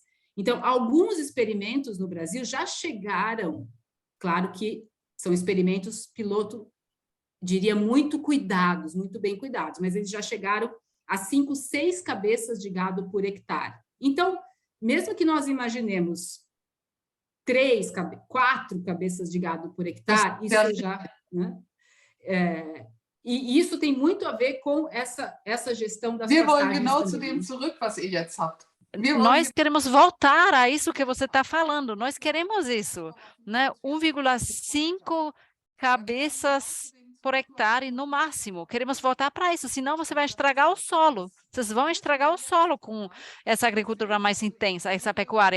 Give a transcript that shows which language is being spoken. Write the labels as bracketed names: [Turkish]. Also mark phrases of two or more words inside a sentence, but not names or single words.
[Portuguese] Então, alguns experimentos no Brasil já chegaram, claro que são experimentos piloto, diria, muito cuidados, muito bem cuidados, mas eles já chegaram a 5, 6 cabeças de gado por hectare. Então, mesmo que nós imaginemos 3, 4 cabeças de gado por hectare, isso já... Né? E isso tem muito a ver com essa gestão das [German] Wir wollen [Portuguese] pastagens [German] genau [Portuguese] também. [German] zu dem zurück, was ihr jetzt habt. [Portuguese] Nós queremos voltar a isso que você está falando. Nós queremos isso, né? 1,5 cabeças por hectare no máximo. Queremos voltar para isso, senão você vai estragar o solo. Vocês vão estragar o solo com essa agricultura mais intensa, essa pecuária.